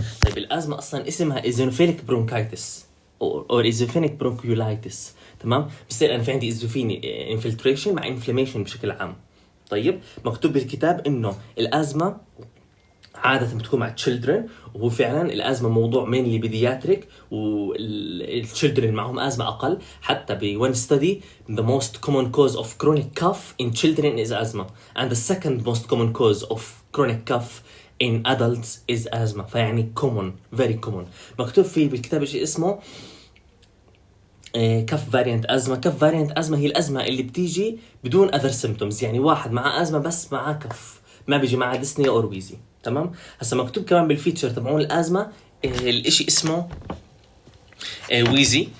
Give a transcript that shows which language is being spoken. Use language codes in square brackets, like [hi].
[ar] طيب الازمه اصلا اسمها ايزوفينيك برونكايتس او ايزوفينيك برونكيولايتس، تمام. بصير انا في عندي ايزوفيني انفلتريشن مع انفلاميشن بشكل عام. طيب مكتوب بالكتاب انه الازمه عادة بتكون مع children، وهو فعلا الأزمة موضوع mainly بيدياتريك، والchildren معهم أزمة أقل. حتى ب [en] one study the most common cause of chronic cough in children is asthma, and the second most common cause of chronic cough in adults is asthma. [ar] فيعني [en] common، very common. [ar] مكتوب فيه بالكتاب شيء اسمه كف فاريانت أزمة. كف فاريانت أزمة هي الأزمة اللي بتيجي بدون [en] other symptoms، [ar] يعني واحد معاه أزمة بس معاه كف، ما بيجي معاه ديسنيا أو ويزي، تمام. هسا مكتوب كمان بالفيتشر تبعون الأزمة الاشي اسمه ويزي.